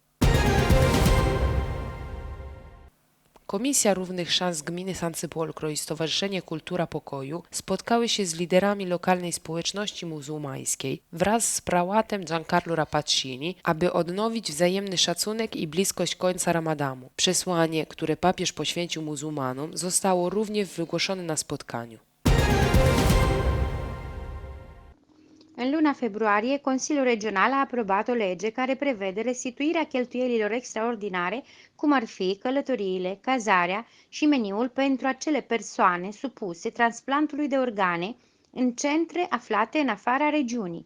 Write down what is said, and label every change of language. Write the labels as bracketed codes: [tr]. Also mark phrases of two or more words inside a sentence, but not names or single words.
[pl] Komisja Równych Szans Gminy Sansepolcro i Stowarzyszenie Kultura Pokoju spotkały się z liderami lokalnej społeczności muzułmańskiej wraz z prałatem Giancarlo Rapaccini, aby odnowić wzajemny szacunek i bliskość końca Ramadanu. Przesłanie, które papież poświęcił muzułmanom, zostało również wygłoszone na spotkaniu. [ro] În luna februarie, Consiliul Regional a aprobat o lege care prevede restituirea cheltuielilor extraordinare, cum ar fi călătoriile, cazarea și meniul pentru acele persoane supuse transplantului de organe în centre aflate în afara regiunii.